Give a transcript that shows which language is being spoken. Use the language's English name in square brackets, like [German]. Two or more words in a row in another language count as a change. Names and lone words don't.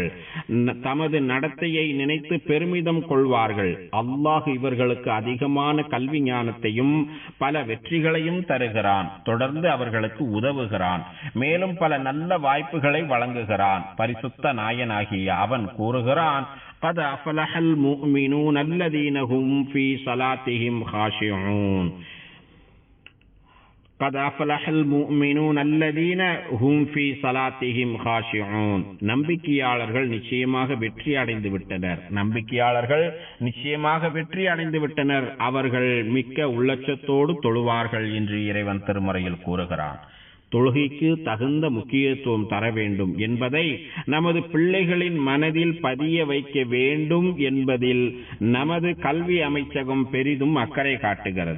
[Tamil] தமது நடத்தையை நினைத்து பெருமிதம் கொள்வார்கள். அல்லாஹ் இவர்களுக்கு அதிகமான கல்வி ஞானத்தையும் பல வெற்றிகளையும் தருகிறான். தொடர்ந்து அவர்களுக்கு உதவுகிறான். மேலும் பல நல்ல வாய்ப்புகளை வழங்குகிறான். பரிசுத்த நாயனாகிய அவன் கூறுகிறான், [Arabic] قد أفلح المؤمنون الذين هم في صلاتهم خاشعون. قد أفلح المؤمنون الذين هم في صلاتهم خاشعون. [Tamil] நம்பிக்கையாளர்கள் நிச்சயமாக வெற்றி அடைந்து விட்டனர். அவர்கள் மிக்க உள்ளச்சத்தோடு தொழுவார்கள் என்று இறைவன் திருமறையில் கூறுகிறான். தொழுகைக்கு தகுந்த முக்கியத்துவம் தர வேண்டும் என்பதை நமது பிள்ளைகளின் மனதில் பதிய வைக்க வேண்டும் என்பதில் நமது கல்வி அமைச்சகம் பெரிதும் அக்கறை காட்டுகிறது.